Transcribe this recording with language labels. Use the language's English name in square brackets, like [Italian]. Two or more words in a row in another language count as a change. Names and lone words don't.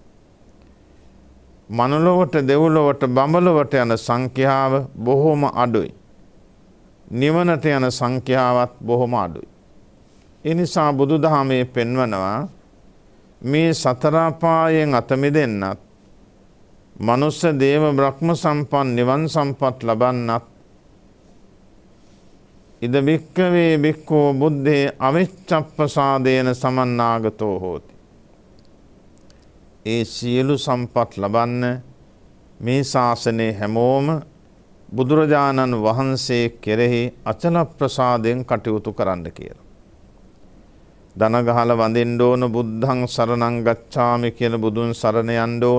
[Sinhala] මනුලොවට දෙව්ලොවට බඹලොවට යන සංඛ්‍යාව බොහොම අඩුයි. නිවනට යන සංඛ්‍යාවත් බොහොම අඩුයි. ඒ නිසා බුදුදහමේ පෙන්වනවා මේ සතර අපායෙන් අත මිදෙන්නත් මනුස්ස දේව බ්‍රහ්ම සම්පන්න නිවන් සම්පත් ලබන්නත් [Pali] ඉද භික්ඛවේ භික්ඛෝ බුද්ධේ අවිච්ඡප්පසාදේන සමන්නාගතෝ හෝති. [Sinhala] ඒ සියලු සම්පත් ලබන්න මේ ශාසනයේ හැමෝම බුදුරජාණන් වහන්සේ කෙරෙහි අචල ප්‍රසාදයෙන් කටයුතු කරන්න කියලා. දන ගහලා වඳින්න ඕන [Pali] බුද්ධං සරණං ගච්ඡාමි [Sinhala] කියලා බුදුන් සරණ යන්න ඕන.